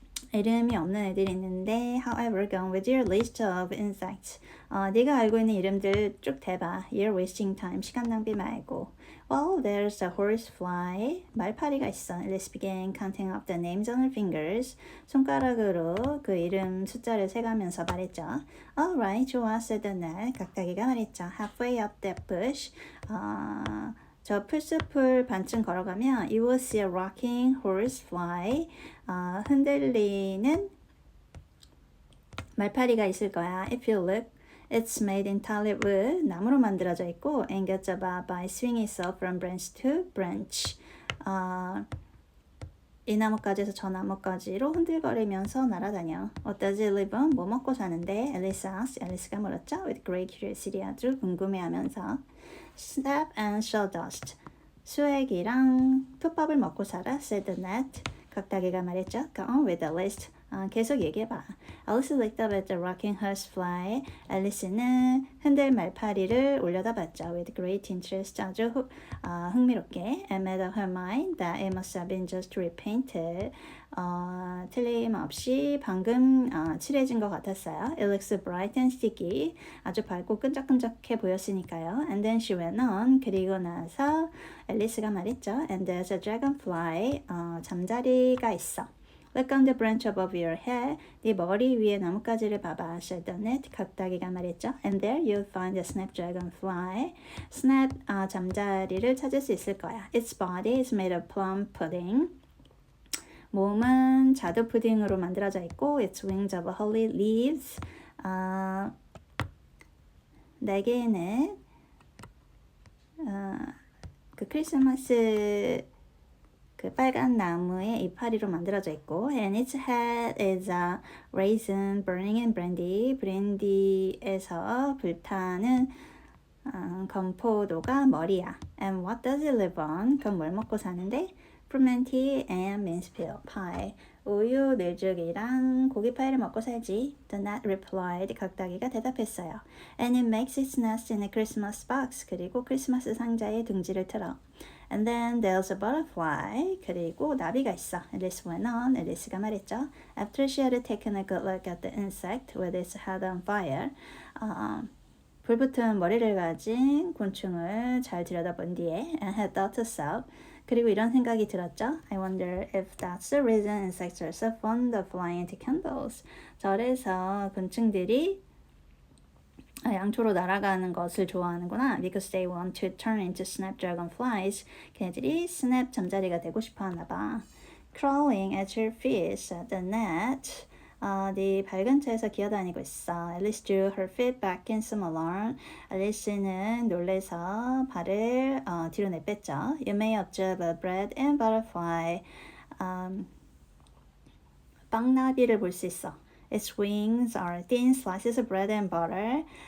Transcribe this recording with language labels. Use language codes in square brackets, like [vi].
[ko] 이름이 없는 애들이 있는데 [en] however, go on with your list of insects. [ko] 네가 알고 있는 이름들 쭉 대봐. [en] You're wasting time. [ko] 시간 낭비 말고. [en] Well, there's a horsefly. [ko] 말파리가 있어. [en] Alice began counting up the names on her fingers. [ko] 손가락으로 그 이름 숫자를 세가면서 말했죠. [en] Alright, [ko] 좋아, [en] said the gnat. [ko] 각다기가 말했죠. [en] Halfway up that bush. [ko] 저 풀숲을 반쯤 걸어가면 [en] you will see a rocking horsefly. [ko] 흔들리는 말파리가 있을 거야. [en] If you look, it's made entirely of wood. [ko] 나무로 만들어져 있고 [en] and gets about by swinging itself from branch to branch. [ko] 이 나뭇가지에서 저 나뭇가지로 흔들거리면서 날아다녀. [en] What does it live on? [ko] 뭐 먹고 사는데? [en] Alice asked. [ko] 앨리스가 물었죠. [en] With great curiosity. [ko] 아주 궁금해하면서. [en] Sap and sawdust. [ko] 수액이랑 톱밥을 먹고 살아. [en] Said the gnat. [ko] 각다기가 말했죠. [en] Go on with the list. [ko] 계속 얘기해봐. [en] Alice looked up at the rocking horsefly. [ko] 앨리스는 흔들 말파리를 올려다봤죠. [en] With great interest. [ko] 아주 흥미롭게. [en] And made up her mind that it must have been just repainted. [ko] 틀림없이 방금 칠해진 것 같았어요. [en] It looks bright and sticky. [ko] 아주 밝고 끈적끈적해 보였으니까요. [en] And then she went on. [ko] 그리고 나서 앨리스가 말했죠. [en] And there's a dragonfly. [ko] 잠자리가 있어. [en] Look on the branch above your head. [ko] 네 머리 위에 나뭇가지를 봐봐. [en] said the gnat. [ko] 각다기가 말했죠. [en] And there you'll find the snapdragonfly. [ko] snap 잠자리를 찾을 수 있을 거야. [en] Its body is made of plum pudding. [ko] 몸은 자두 푸딩으로 만들어져 있고 [en] its wings of holly leaves. [ko] 날개는 그 크리스마스 그 빨간 나무의 이파리로 만들어져 있고 [en] and its head is a raisin burning in brandy. [ko] 브랜디에서 불타는 건포도가 머리야. [en] And what does it live on? [ko] 그럼 뭘 먹고 사는데? [en] Frumenty and mince pie. [ko] 우유, 밀죽이랑 고기 파이를 먹고 살지. [en] The gnat replied. [ko] 각다기가 대답했어요. [en] And it makes its nest in a Christmas box. [ko] 그리고 크리스마스 상자에 둥지를 틀어. [en] And then there's a butterfly. [ko] 그리고 나비가 있어. [en] Alice went on. [ko] 앨리스가 말했죠. [en] After she had taken a good look at the insect with its head on fire. [ko] 불붙은 머리를 가진 곤충을 잘 들여다본 뒤에 [en] and had thought herself. [ko] 그리고 이런 생각이 들었죠. [en] I wonder if that's the reason insects are so fond of flying into candles. [ko] 절에서 곤충들이 양초로 날아가는 것을 좋아하는구나. [en] Because they want to turn into snapdragonflies. [ko] 걔네들이 스냅 잠자리가 되고 싶어 하나 봐. [en] Crawling at your feet, the net. [ko] 네 발 근처에서 기어다니고 있어. [en] Alice drew her feet back in some alarm. [ko] 앨리스는 놀래서 발을 뒤로 내뺐죠. [en] You may observe a bread and butterfly. [ko] 빵나비를 볼 수 있어. [en] Its wings are thin slices of bread and butter.